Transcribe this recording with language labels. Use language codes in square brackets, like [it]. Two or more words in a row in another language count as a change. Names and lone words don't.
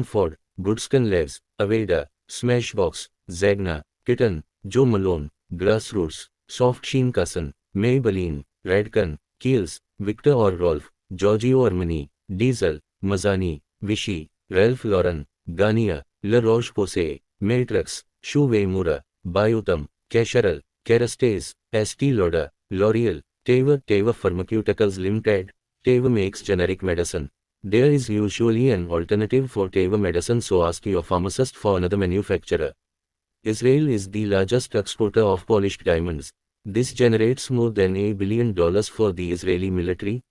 [en] Ford, Goodscan Labs, Aveda, Smashbox, Zagna, Kitten, Joe Malone, Grassroots, Soft Sheen Cusson, Maybelline, Redken, Kiehl's, Victor or Rolf, Giorgio Armani, Diesel, Mazzani, Vichy, Ralph Lauren, Garnier, La Roche-Posay, Matrix, Shuwei Mura, Biotam, Cacharel, Kerastase, Estee Lauder, L'Oreal, Teva Pharmaceuticals Limited. Teva makes generic medicine. There is usually an alternative for table medicine, so ask your pharmacist for another manufacturer. Israel is the largest exporter of polished diamonds. This generates more than $1 billion for the Israeli military.